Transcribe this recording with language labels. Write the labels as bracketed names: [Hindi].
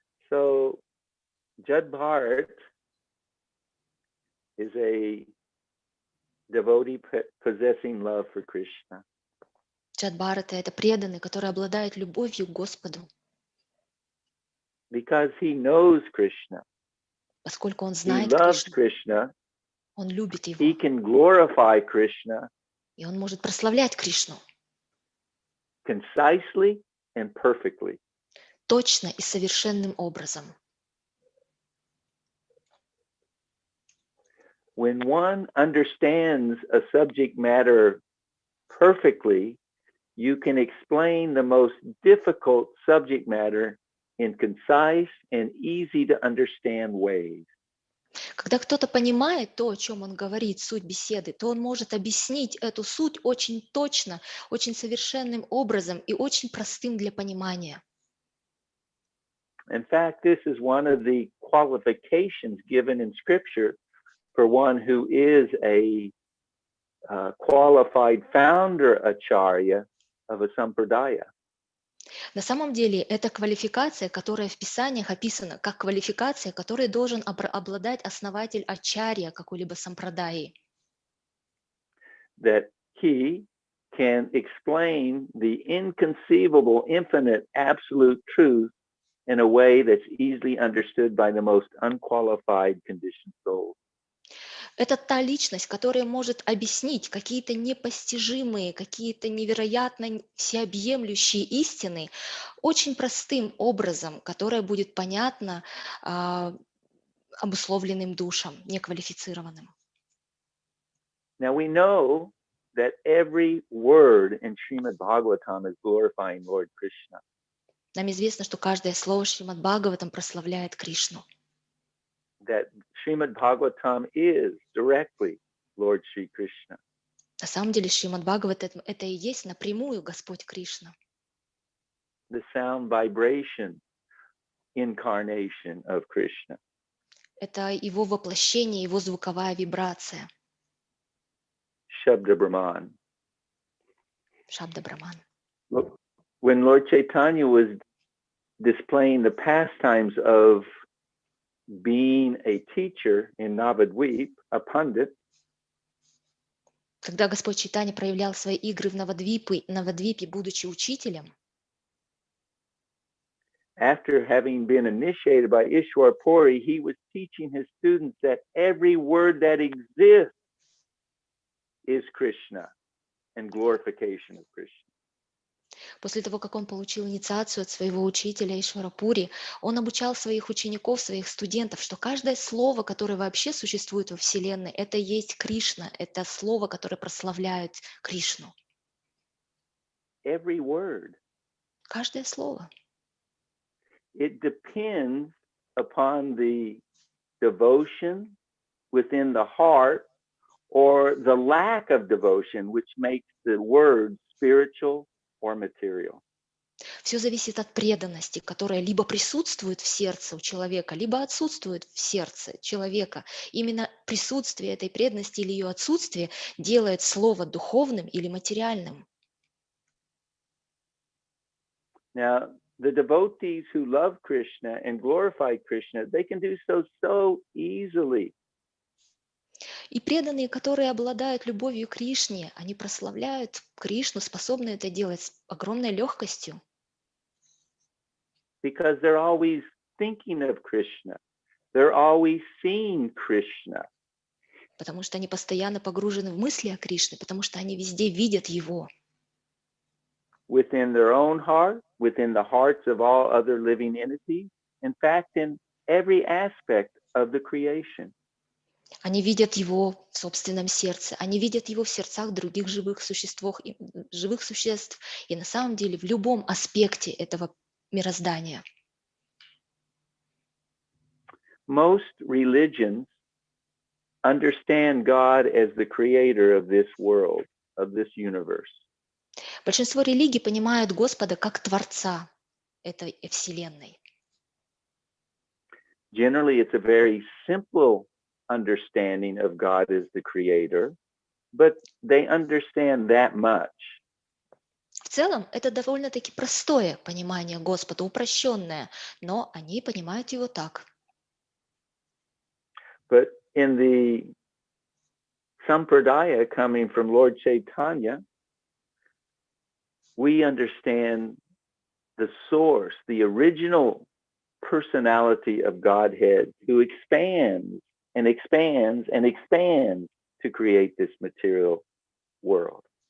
[English] So Jad Bharat is a devotee possessing love for Krishna. [Russian] Джад Бхарата — это преданный, который обладает любовью к Господу, [English] Because he knows Krishna, [Russian] поскольку он [English] he [Russian] знает [English] loves [Russian] Кришну, [English] Krishna, [Russian] он любит [English] he [Russian] его, [English] can glorify Krishna [Russian] и он может прославлять Кришну [English] concisely and perfectly. [Russian] точно и совершенным образом. [English] When one understands a subject matter perfectly, you can explain the most difficult subject matter in concise and easy to understand ways. [Russian] Когда кто-то понимает то, о чем он говорит, суть беседы, то он может объяснить эту суть очень точно, очень совершенным образом и очень простым для понимания. [English] In fact, this is one of the qualifications given in Scripture for one who is a qualified founder acharya of a sampradaya. [Russian] На самом деле, это квалификация, которая в Писаниях описана как квалификация, которой должен обладать основатель ачарья какой-либо сампрадаи. [English] That he can explain the inconceivable, infinite, absolute truth in a way that's easily understood by the most unqualified conditioned soul. [Russian] Это та личность, которая может объяснить какие-то непостижимые, какие-то невероятно всеобъемлющие истины очень простым образом, которое будет понятно обусловленным душам, неквалифицированным. [English] Now we know that every word in Srimad Bhagavatam is glorifying Lord Krishna. [Russian] Нам известно, что каждое слово Шримад Бхагаватам прославляет Кришну. [English] That Srimad Bhagavatam is directly Lord Sri Krishna. [Russian] На самом деле Шримад Бхагаватам — это и есть напрямую Господь Кришна. [English] The sound vibration incarnation of Krishna. [Russian] Это его воплощение, его звуковая вибрация. [English] Shabda Brahman. [Russian] Шабда Браман. [English] When Lord Chaitanya was displaying the pastimes of being a teacher in Navadvip, a pundit, [Russian] Когда Господь Чайтанья проявлял свои игры в Навадвипе, будучи учителем, [English] after having been initiated by Ishwar Puri, he was teaching his students that every word that exists is Krishna and glorification of Krishna. [Russian] после того, как он получил инициацию от своего учителя Ишвара Пури, он обучал своих учеников, своих студентов, что каждое слово, которое вообще существует во Вселенной, это и есть Кришна, это слово, которое прославляет Кришну. [English] Every word. [Russian] Каждое слово. [English] It depends upon the devotion within the heart or the lack of devotion, which makes the word spiritual or material. [Russian] Все зависит от преданности, которая либо присутствует в сердце у человека, либо отсутствует в сердце человека. Именно присутствие этой преданности или ее отсутствие делает слово духовным или материальным. [English] Now, the devotees who love Krishna and glorify Krishna, they can do so easily. [Russian] И преданные, которые обладают любовью к Кришне, они прославляют Кришну, способны это делать с огромной легкостью. [English] Because they're always thinking of Krishna. They're always seeing Krishna. [Russian] Потому что они постоянно погружены в мысли о Кришне, потому что они везде видят Его. [English] Within their own heart, within the hearts of all other living entities, in fact, in every aspect of the creation. [Russian] Они видят его в собственном сердце, они видят его в сердцах других живых существ и на самом деле в любом аспекте этого мироздания. [English] Most religions understand God as the creator of this world, of this universe. [Russian] Большинство религий понимают Господа как Творца этой Вселенной. [English] Generally, it's a very simple understanding of God as the creator, but they understand that much. [Russian] В целом, это довольно-таки простое понимание Господа, упрощенное, но они понимают его так. [English] But in the Sampradaya coming from Lord Chaitanya, we understand the source, the original personality of Godhead who expands and expands and expands to create this material world.